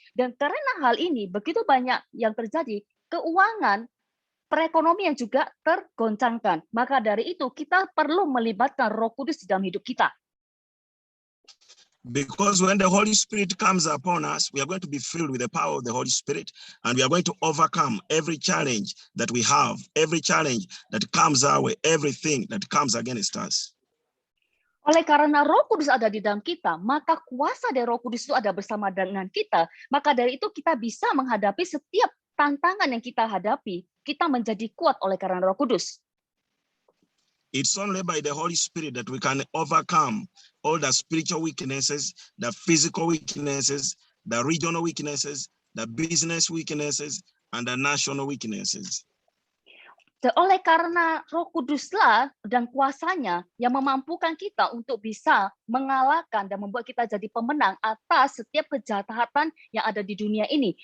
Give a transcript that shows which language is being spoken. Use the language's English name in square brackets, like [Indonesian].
[Indonesian] Dan karena hal ini begitu banyak yang terjadi, keuangan, perekonomian juga tergoncangkan. Maka dari itu kita perlu melibatkan Roh Kudus di dalam hidup kita. [English] Because when the Holy Spirit comes upon us, we are going to be filled with the power of the Holy Spirit, and we are going to overcome every challenge that we have, every challenge that comes our way, everything that comes against us. [Indonesian] Oleh karena Roh Kudus ada di dalam kita, maka kuasa dari Roh Kudus itu ada bersama dengan kita. Maka dari itu kita bisa menghadapi setiap tantangan yang kita hadapi. Kita menjadi kuat oleh karena Roh Kudus. [English] It's only by the Holy Spirit that we can overcome all the spiritual weaknesses, the physical weaknesses, the regional weaknesses, the business weaknesses, and the national weaknesses. [Indonesian] Oleh karena Roh Kuduslah dan kuasanya yang memampukan kita untuk bisa mengalahkan dan membuat kita jadi pemenang atas setiap kejahatan yang ada di dunia ini.